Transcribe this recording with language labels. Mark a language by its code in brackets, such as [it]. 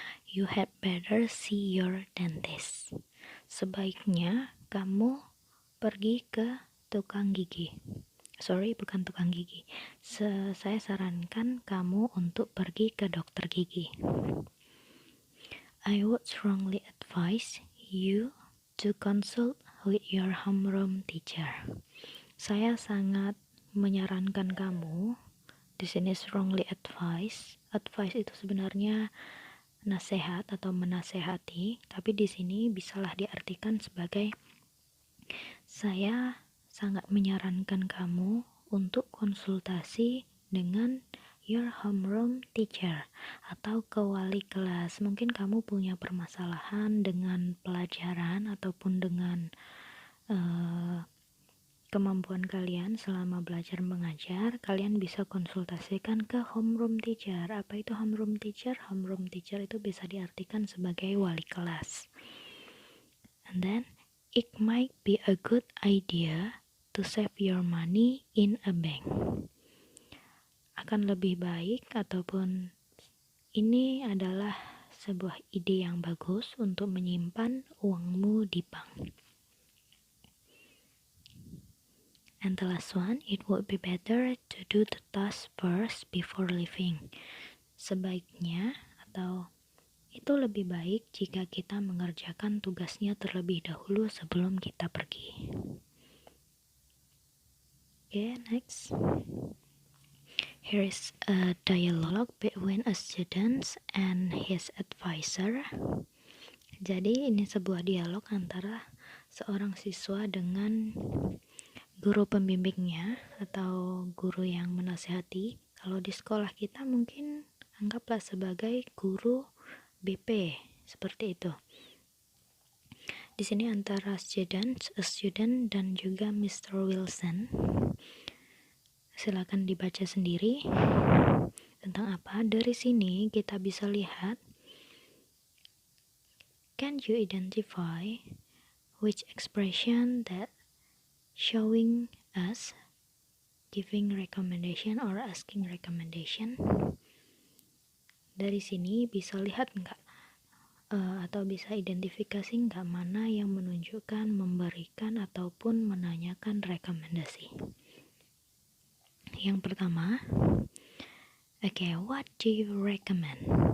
[en] You had better see your dentist. [id] Sebaiknya kamu pergi ke tukang gigi. Sorry, bukan tukang gigi. Saya sarankan kamu untuk pergi ke dokter gigi. [en] I would strongly advise you to consult with your homeroom teacher. [id] Saya sangat menyarankan kamu. Di sini [en] strongly advise. [id] Advice itu sebenarnya nasihat atau menasehati, tapi di sini bisalah diartikan sebagai saya sangat menyarankan kamu untuk konsultasi dengan [en] your homeroom teacher [id] atau ke wali kelas. Mungkin kamu punya permasalahan dengan pelajaran ataupun dengan kemampuan kalian selama belajar mengajar. Kalian bisa konsultasikan ke homeroom teacher. Apa itu homeroom teacher? Homeroom teacher itu bisa diartikan sebagai wali kelas. [en] And then it might be a good idea to save your money in a bank. [id] Akan lebih baik ataupun ini adalah sebuah ide yang bagus untuk menyimpan uangmu di bank. [en] And the last one, it would be better to do the task first before leaving. [id] Sebaiknya atau itu lebih baik jika kita mengerjakan tugasnya terlebih dahulu sebelum kita pergi. [en] Okay, next. Here is a dialogue between a student and his advisor. [id] Jadi ini sebuah dialog antara seorang siswa dengan guru pembimbingnya atau guru yang menasihati. Kalau di sekolah kita mungkin anggaplah sebagai guru BP, seperti itu. Di sini antara [en] a student [id] dan juga Mr. Wilson. Silakan dibaca sendiri tentang apa. Dari sini kita bisa lihat, [en] can you identify which expression that showing us giving recommendation or asking recommendation? [id] Dari sini bisa lihat nggak atau bisa identifikasi nggak mana yang menunjukkan memberikan ataupun menanyakan rekomendasi. Yang pertama, [en] okay, what do you recommend?